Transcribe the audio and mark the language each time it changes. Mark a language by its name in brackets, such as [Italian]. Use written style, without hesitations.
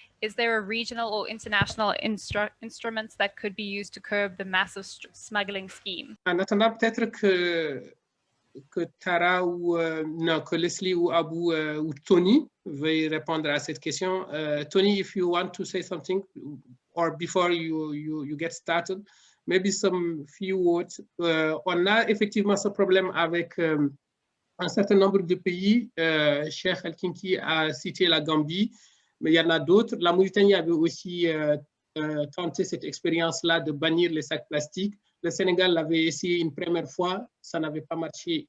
[English] Is there a regional or international instruments that could be used to curb the massive smuggling scheme? [French] En attendant, peut-être que Tara ou non, que Leslie ou Abu ou Tony veuillent répondre à cette question. [English] Tony, if you want to say something, or before you get started, maybe some few words. [French] On a effectivement ce problème avec un certain nombre de pays. Cheikh El-Kinki a cité la Gambie, mais il y en a d'autres. La Mauritanie avait aussi tenté cette expérience-là de bannir les sacs plastiques. Le Sénégal l'avait essayé une première fois, ça n'avait pas marché.